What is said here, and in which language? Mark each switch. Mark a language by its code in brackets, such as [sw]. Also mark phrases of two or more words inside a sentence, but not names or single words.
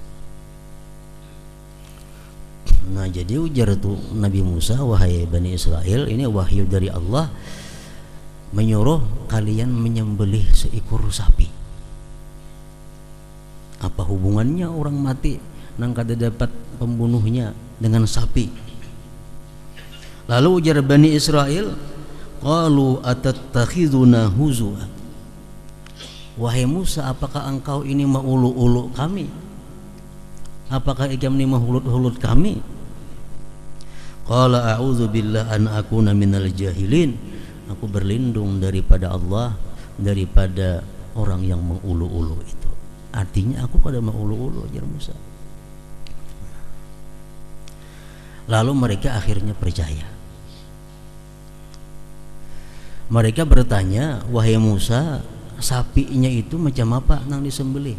[id] Nah, jadi ujar tu Nabi Musa, wahai Bani Israel, ini wahyu dari Allah, menyuruh kalian menyembelih seekor sapi. Apa hubungannya orang mati nang kada dapat pembunuhnya dengan sapi? Lalu ujar Bani Israel, [ar] قالوا أتتخذنا هزوا. [id] Wahai Musa, apakah engkau ini maulu-ulu kami? Apakah ikam ini mahulut-hulut kami? [ar] قال أعوذ بالله أن أكون من الجاهلين. [id] Aku berlindung daripada Allah, daripada orang yang mengulu-ulu itu. Artinya aku pada mengulu-ulu, ajar Musa. Lalu mereka akhirnya percaya. Mereka bertanya, wahai Musa, sapinya itu macam apa nang disembelih?